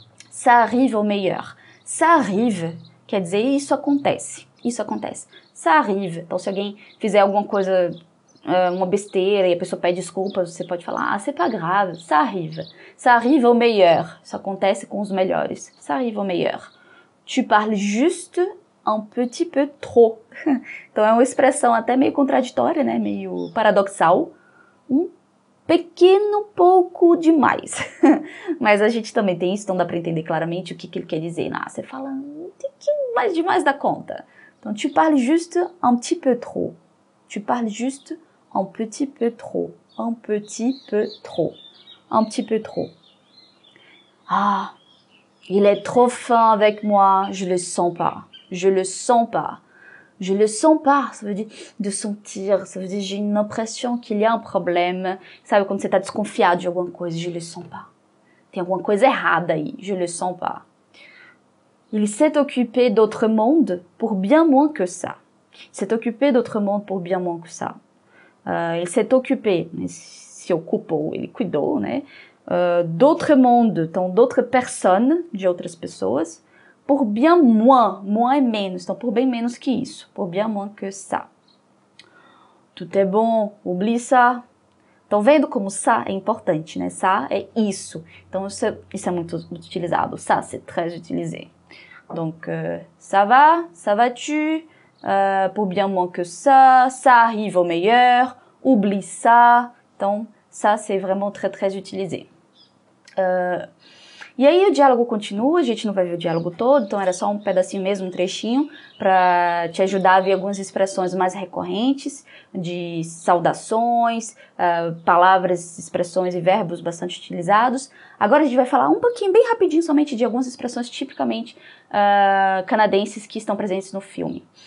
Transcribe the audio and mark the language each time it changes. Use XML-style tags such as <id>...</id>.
<fr>Ça arrive au meilleur. Ça arrive</fr> <pt>quer dizer isso acontece. Isso acontece.</pt> <fr>Ça arrive.</fr> <pt>Então, se alguém fizer alguma coisa, uma besteira e a pessoa pede desculpas, você pode falar,</pt> <fr>c'est pas grave, ça arrive. Ça arrive au meilleur.</fr> <pt>Isso acontece com os melhores.</pt> <fr>Ça arrive au meilleur. Tu parles juste un petit peu trop.</fr> <pt>Então, é uma expressão até meio contraditória, né? Meio paradoxal. Um pequeno pouco demais. Mas a gente também tem isso, então dá para entender claramente o que ele quer dizer. Você fala um pouquinho mais demais da conta.</pt> <fr>Então, tu parles juste un petit peu trop. Tu parles juste un petit peu trop. Un petit peu trop. Un petit peu trop. Ah, il est trop fin avec moi, je le sens pas. Je le sens pas. Je le sens pas, ça veut dire de sentir, ça veut dire j'ai une impression qu'il y a un problème.</fr> <pt>Sabe quando você tá desconfiado de alguma coisa, je le sens pas. Tem alguma coisa errada aí,</pt> <fr>je le sens pas. Il s'est occupé d'autre monde pour bien moins que ça. Il s'est occupé d'autre monde pour bien moins que ça. Il s'est occupé,</fr> <pt>se ocupou, ele cuidou, né? D'autre monde, então</pt> <fr>d'autres personnes,</fr> <pt>de outras pessoas, por bien moins, moins é menos, então por bem menos que isso, por</pt> <fr>bien moins que ça. Tout est bon, oublie ça.</fr> <pt>Então vendo como ça é importante, né? Ça é isso, então isso é muito utilizado,</pt> <fr>ça c'est très utilisé. Donc, ça va-tu, pour bien moins que ça arrive au meilleur, oublie ça. Então, ça, c'est vraiment très, très utilisé.</fr> <pt>E aí o diálogo continua, a gente não vai ver o diálogo todo, então era só um pedacinho mesmo, um trechinho, para te ajudar a ver algumas expressões mais recorrentes, de saudações, palavras, expressões e verbos bastante utilizados. Agora a gente vai falar um pouquinho, bem rapidinho, somente de algumas expressões tipicamente canadenses que estão presentes no filme.</pt>